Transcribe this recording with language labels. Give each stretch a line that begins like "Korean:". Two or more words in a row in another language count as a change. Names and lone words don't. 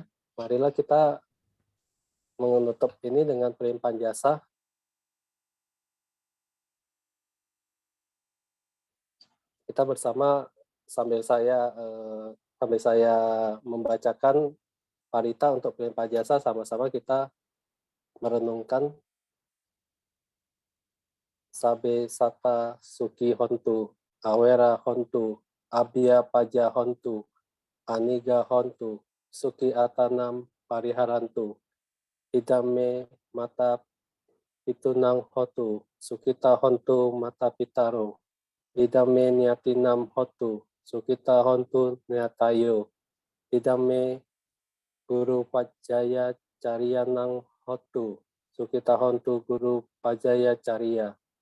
Indonesian: Marilah kita menutup ini dengan pelimpahan jasa. Kita bersama sambil saya membacakan parita untuk pelimpahan jasa, sama-sama kita merenungkan
Pali: Sabe Sata Suki Hontu, Awera Hontu, Abia Paja Hontu, Aniga Hontu, Suki Atanam Pariharantu, Idame Mata Pitunang Hotu, Sukita Hontu Mata Pitaro, Idame Niatinam Hotu, Sukita Hontu Niatayo, Idame Guru Pajaya Carianang Hotu, Sukita Hontu Guru Pajaya Caria,